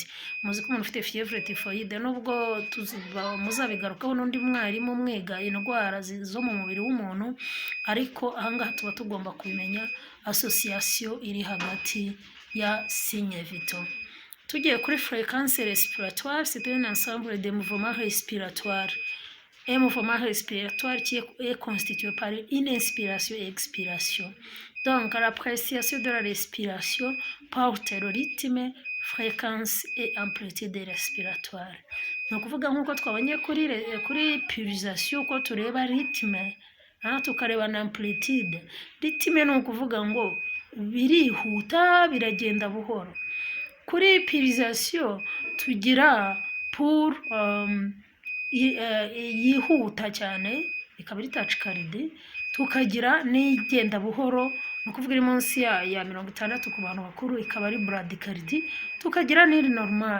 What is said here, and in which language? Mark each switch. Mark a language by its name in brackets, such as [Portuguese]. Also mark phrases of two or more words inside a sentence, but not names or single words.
[Kinyarwanda] Muzi ko umuntu ufite [French] fièvre typhoïde [Kinyarwanda] nubwo muzabigarukaho n'undi mwarimu mwiga indwara zo mu mubiri w'umuntu, ariko ahangaha tuba tugomba kumenya association iri hagati ya [French] signes vitaux. [Kinyarwanda] Tugiye kuri [French] fréquence respiratoire, c'est un ensemble de mouvements respiratoires. Un mouvement respiratoire qui est constitué par une inspiration et expiration. Donc, l'appréciation de la respiration porte le rythme, fréquence et amplitude respiratoire. [Kinyarwanda] Ni ukuvuga nk'uko twabonye kuri pirisation ko tureba rythme, tukareba na amplitude. Rythme ni ukuvuga ngo birihuta biragenda buhoro. Kuri pirisation tugira pour yihuta cyane ikaba ari tachycardie, tukagira n'igenda buhoro ni ukuvuga iri munsi ya 60 ku bantu bakuru ikaba ari bradycardie, tukagira n'iri normal.